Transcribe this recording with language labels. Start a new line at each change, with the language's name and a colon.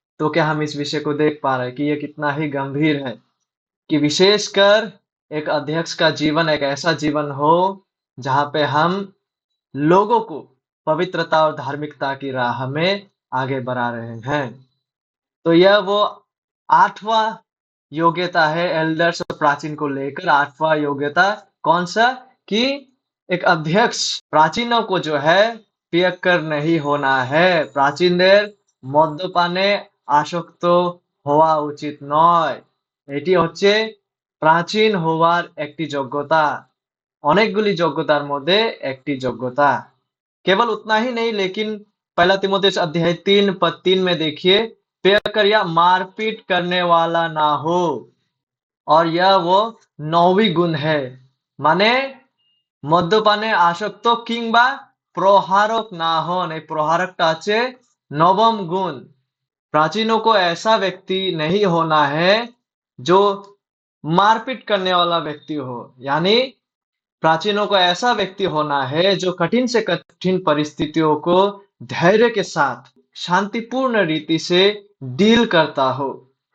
Hindi: तो क्या हम इस विषय को देख पा रहे हैं कि यह कितना ही गंभीर है कि विशेषकर एक अध्यक्ष का जीवन एक ऐसा जीवन हो जहाँ पे हम लोगों को पवित्रता और धार्मिकता की राह में आगे बढ़ा रहे हैं। तो यह वो 8वां योग्यता है एल्डर्स और प्राचीन को लेकर। 8वां योग्यता कौन सा? कि एक अध्यक्ष प्राचीनों को जो है पियक्कर नहीं होना है।
Bangla: প্রাচীনদের মদ্যপানে আসক্ত হওয়া উচিত নয়। এটি হচ্ছে প্রাচীন হওয়ার একটি যোগ্যতা। অনেকগুলি যোগ্যতার মধ্যে একটি যোগ্যতা।
Hindi: केवल उतना ही नहीं, लेकिन पहला तिमोथेयुस अध्याय 3 पद 3 में देखिए, पियक्कर या मारपीट करने वाला ना हो। और यह वो 9वीं गुण है,
Bangla: মানে মদ্যপানে আসক্ত কিংবা প্রহারক না হন। এই প্রহারকটা আছে নবম गुण।
Hindi: प्राचीनों को ऐसा व्यक्ति नहीं होना है जो मारपीट करने वाला व्यक्ति हो, यानी प्राचीनों को ऐसा व्यक्ति होना है जो कठिन से कठिन परिस्थितियों को धैर्य के साथ शांतिपूर्ण रीति से डील करता हो।